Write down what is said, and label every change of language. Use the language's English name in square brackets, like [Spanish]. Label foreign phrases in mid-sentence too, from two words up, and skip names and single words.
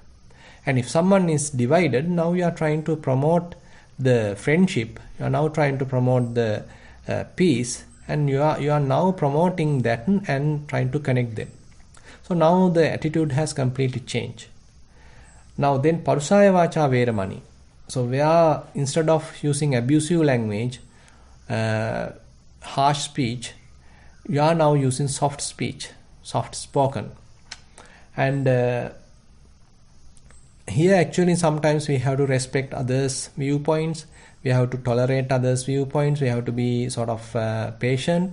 [English] And if someone is divided, now you are trying to promote the friendship, you are now trying to promote the peace, and you are now promoting that and trying to connect them. So now the attitude has completely changed. Now then, [Pali] parusaya vacha veramani. [English] So where instead of using abusive language, harsh speech, you are now using soft speech, soft spoken. And here actually sometimes we have to respect others' viewpoints, we have to tolerate others' viewpoints, we have to be sort of patient.